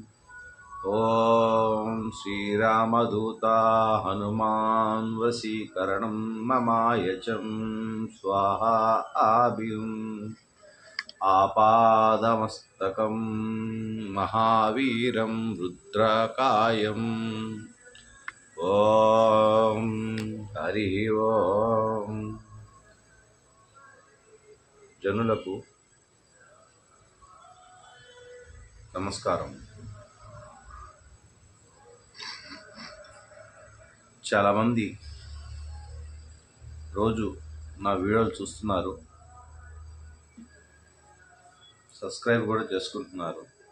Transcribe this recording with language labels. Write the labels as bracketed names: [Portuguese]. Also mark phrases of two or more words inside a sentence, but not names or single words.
[Sanskrit] ॐ श्रीरामदूता हनुमान् वशीकरणं ममायचं स्वाहा आविहुम्। आपादमस्तकं महावीरं रुद्रकायम्। [Telugu] ఓం హరి ఓం. జనులకు నమస్కారం. చాలామంది రోజు నా వీడియోలు చూస్తున్నారు, సబ్స్క్రైబ్ కూడా చేసుకుంటున్నారు.